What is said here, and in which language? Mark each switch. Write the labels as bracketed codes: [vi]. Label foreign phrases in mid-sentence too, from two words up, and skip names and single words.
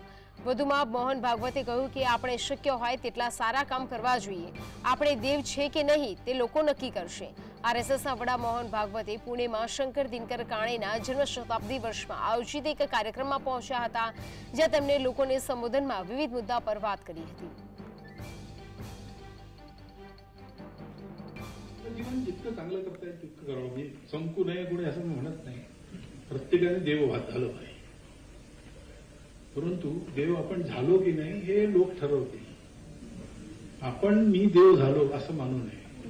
[gu] વધુમાં મોહન ભાગવતે કહ્યું કે આપણે શક્ય હોય તેટલા સારા કામ કરવા જોઈએ। આપણે દેવ છે કે નહીં તે લોકો નક્કી કરશે। આરએસએસના વડા મોહન ભાગવતે પુણેમાં શંકર દિનકર કાણેના જન્મ શતાબ્દી વર્ષમાં આયોજિત એક કાર્યક્રમમાં પહોંચ્યા હતા, જ્યાં તેમણે લોકોને સંબોધનમાં વિવિધ મુદ્દા પર વાત કરી હતી। [mr] जीवन जितकं चांगलं करता येईल तितकं करावं। मी संकू नये कोणी असं मी म्हणत नाही। प्रत्येकाने देव झालं पाहिजे, परंतु देव आपण झालो की नाही हे लोक ठरवतील। आपण मी देव झालो असं मानू नये।